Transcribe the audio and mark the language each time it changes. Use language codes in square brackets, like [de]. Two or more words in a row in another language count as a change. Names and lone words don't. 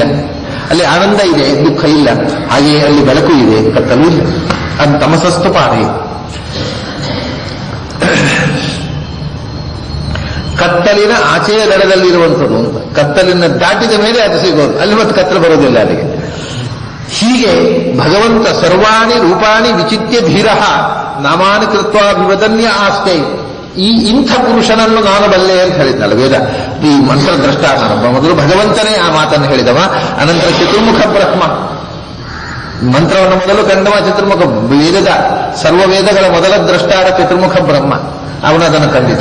[kn] ಅಲ್ಲಿ ಆನಂದ ಇದೆ, ದುಃಖ ಇಲ್ಲ. ಹಾಗೆಯೇ ಅಲ್ಲಿ ಬೆಳಕು ಇದೆ, ಕತ್ತಲು ಇಲ್ಲ. [sa] ಅದು ತಮಸಸ್ತು ಪಾರೈ. [kn] ಕತ್ತಲಿನ ಆಚೆಯ ದಡದಲ್ಲಿರುವಂಥದ್ದು ಅಂತ. ಕತ್ತಲಿನ ದಾಟಿದ ಮೇಲೆ ಅದು ಸಿಗೋದು, ಅಲ್ಲಿ ಮತ್ತೆ ಕತ್ತಲು ಬರೋದಿಲ್ಲ ಅಲ್ಲಿಗೆ. [sa] ಹೀಗೆ ಭಗವಂತ ಸರ್ವಾಣಿ ರೂಪಾಣಿ ವಿಚಿತ್ಯ ಧೀರ ನಾಮಾನಿ ಕೃತ್ವಾಭಿವದನ್ಯ ಆಸ್ತೆ. [kn] ಇಂಥ ಪುರುಷನನ್ನು ನಾನು ಬಲ್ಲೆ ಅಂತ ಹೇಳಿದ್ನಲ್ಲ ವೇದ. ಈ ಮಂತ್ರ ದ್ರಷ್ಟ ಮೊದಲು ಭಗವಂತನೇ ಆ ಮಾತನ್ನು ಹೇಳಿದವ. ಅನಂತರ ಚತುರ್ಮುಖ ಬ್ರಹ್ಮ ಮಂತ್ರವನ್ನು ಮೊದಲು ಕಂಡವ ಚತುರ್ಮುಖ. ವೇದದ ಸರ್ವ ವೇದಗಳ ಮೊದಲ ದ್ರಷ್ಟಾರ ಚತುರ್ಮುಖ ಬ್ರಹ್ಮ, ಅವನು ಅದನ್ನು ಕಂಡಿದ್ದ.